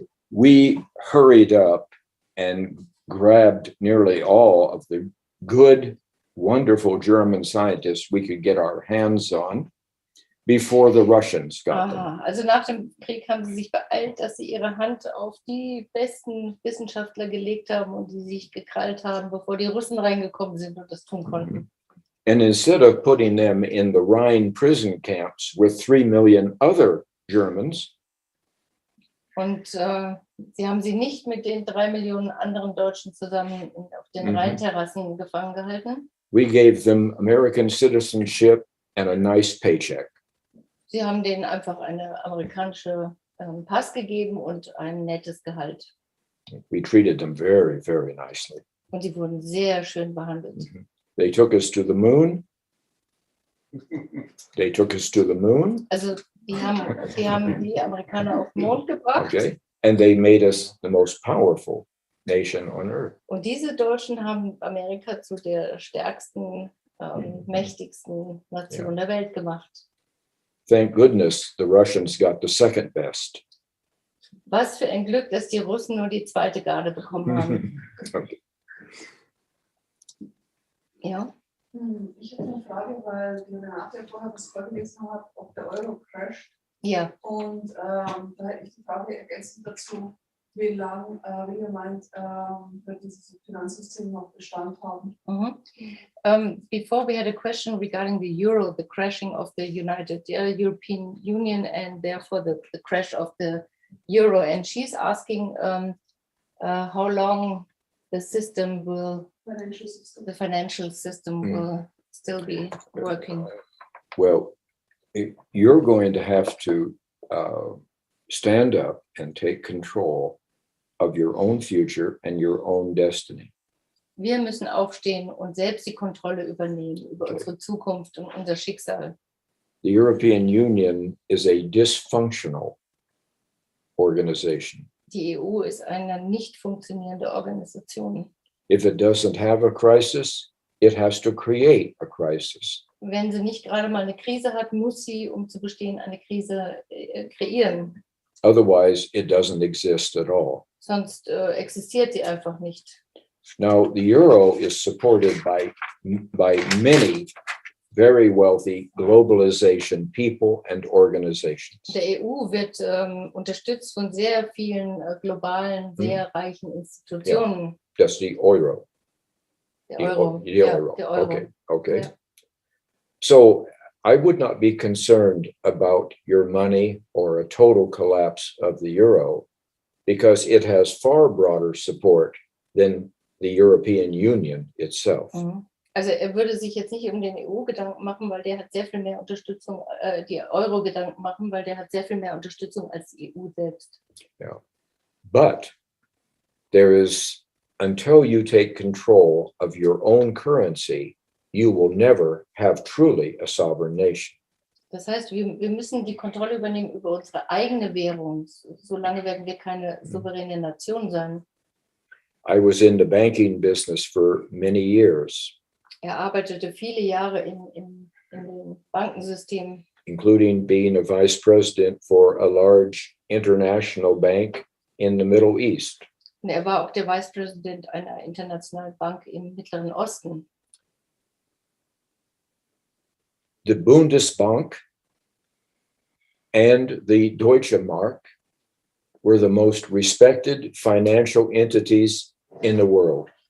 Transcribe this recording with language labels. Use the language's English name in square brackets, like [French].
[English] we hurried up and grabbed nearly all of the good, wonderful German scientists we could get our hands on before the Russians got them. [German] Also nach dem Krieg haben sie sich beeilt, dass sie ihre Hand auf die besten Wissenschaftler gelegt haben und die sich gekrallt haben, bevor die Russen reingekommen sind und das tun konnten. [English] And instead of putting them in the Rhine prison camps with 3 million other Germans, [German] und sie haben sie nicht mit den 3 Millionen anderen Deutschen zusammen auf den Rheinterrassen gefangen gehalten. [English] we gave them American citizenship and a nice paycheck. [German] Sie haben denen einfach eine amerikanische Pass gegeben und ein nettes Gehalt. [English] We treated them very, very nicely. [German] Und sie wurden sehr schön behandelt. [English] They took us to the moon. They took us to the moon. [German] Also die haben die Amerikaner auf den Mond gebracht. Okay. [English] And they made us the most powerful nation on earth. [German] Und diese Deutschen haben Amerika zu der stärksten, mächtigsten Nation der Welt gemacht. [English] Thank goodness the Russians got the second best. [German] Was für ein Glück, dass die Russen nur die zweite Garde bekommen haben. Okay. Ja. Ich habe eine Frage, weil die Renate vorher was vorgelesen hat, ob der Euro crasht. Ja. Und da hätte ich die Frage ergänzend dazu, wie lange, wie ihr meint, wird dieses Finanzsystem noch Bestand haben? [English] Before we had a question regarding the euro, the crashing of the European Union and therefore the crash of the euro. And she's asking how long the system will, the financial system will still be working. Well, you're going to have to stand up and take control of your own future and your own destiny. [German] Wir müssen aufstehen und selbst die Kontrolle übernehmen über unsere Zukunft und unser Schicksal. [English] The European Union is a dysfunctional organization. [German] Die EU ist eine nicht funktionierende Organisation. [English] If it doesn't have a crisis, it has to create a crisis. [German] Wenn sie nicht gerade mal eine Krise hat, muss sie, um zu bestehen, eine Krise kreieren. [English] Otherwise, it doesn't exist at all. [German] Sonst existiert sie einfach nicht. [English] Now, the euro is supported by many very wealthy globalization people and organizations. [German] Der EU wird unterstützt von sehr vielen globalen, sehr reichen Institutionen. [English] That's the euro. [German] Der Euro. [English] The euro. [German] Der Euro. Okay. [English] Yeah. So I would not be concerned about your money or a total collapse of the euro because it has far broader support than the European Union itself. [German] Also er würde sich jetzt nicht um den EU-Gedanken machen, weil der hat sehr viel mehr Unterstützung, die Euro-Gedanken machen, weil der hat sehr viel mehr Unterstützung als die EU selbst. [English] Yeah. But there is, until you take control of your own currency, you will never have truly a sovereign nation. [German] Das heißt, wir müssen die Kontrolle übernehmen über unsere eigene Währung. Solange werden wir keine souveräne Nation sein. [English] I was in the banking business for many years. [German] Arbeitete viele Jahre in dem Bankensystem. [English] Including being a vice president for a large international bank in the Middle East. [German] Und war auch der Vicepräsident einer internationalen Bank im Mittleren Osten. [English] The Bundesbank and the Deutsche Mark were the most respected financial entities in the world.